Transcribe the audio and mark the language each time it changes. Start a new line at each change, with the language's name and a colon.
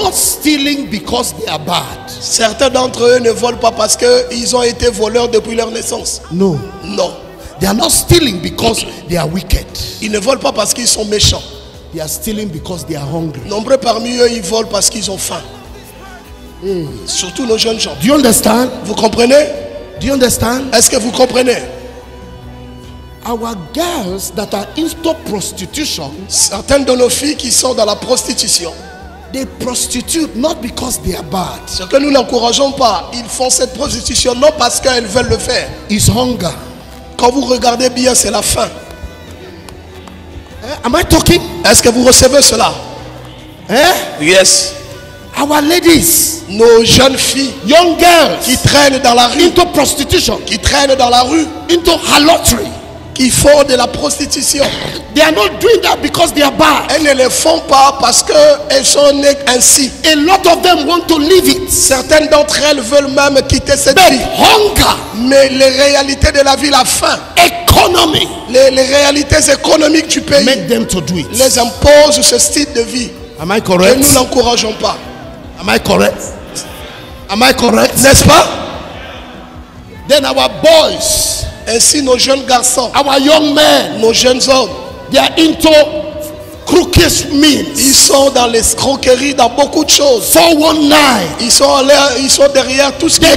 English: not stealing because they are bad.
French: certains d'entre eux ne volent pas parce qu'ils ont été voleurs depuis leur naissance.
English: No.
French: Non.
English: They are not stealing because they are wicked.
French: Ils ne volent pas parce qu'ils sont méchants.
English: They are stealing because they are hungry.
French: Nombreux parmi eux, ils volent parce qu'ils ont faim. Surtout nos jeunes gens.
English: Do you understand?
French: Vous comprenez?
English: Do you understand?
French: Est-ce que vous comprenez?
English: Our girls that are into prostitution,
French: Certaines de nos filles qui sont dans la prostitution,
English: they prostitute not because they are bad.
French: ce que nous n'encourageons pas, ils font cette prostitution non parce qu'elles veulent le faire.
English: It's hunger.
French: Quand vous regardez bien, c'est la faim.
English: Am I talking?
French: Est-ce que vous recevez cela?
English: Yes. Our ladies,
French: Nos jeunes filles
English: young girls,
French: qui traînent dans la rue,
English: into prostitution,
French: qui traînent dans la rue,
English: into harlotry.
French: qui font de la prostitution,
English: They are not doing that because they are bad.
French: elles ne le font pas parce qu'elles sont nées ainsi.
English: A lot of them want to live it.
French: Certaines d'entre elles veulent même quitter cette
English: But
French: vie.
English: hunger,
French: Mais les réalités de la vie, la faim,
English: economy,
French: les réalités économiques du pays
English: make them to do it.
French: les imposent ce style de vie.
English: Am I
French: Et
English: correct?
French: nous n'encourageons pas.
English: Am I correct? Am I correct?
French: N'est-ce pas?
English: Then our boys,
French: Ainsi nos jeunes garçons,
English: our young men,
French: nos jeunes hommes,
English: they are into crooked means.
French: ils sont dans l'escroquerie, dans beaucoup de choses.
English: 419.
French: Ils sont derrière tout ce qui est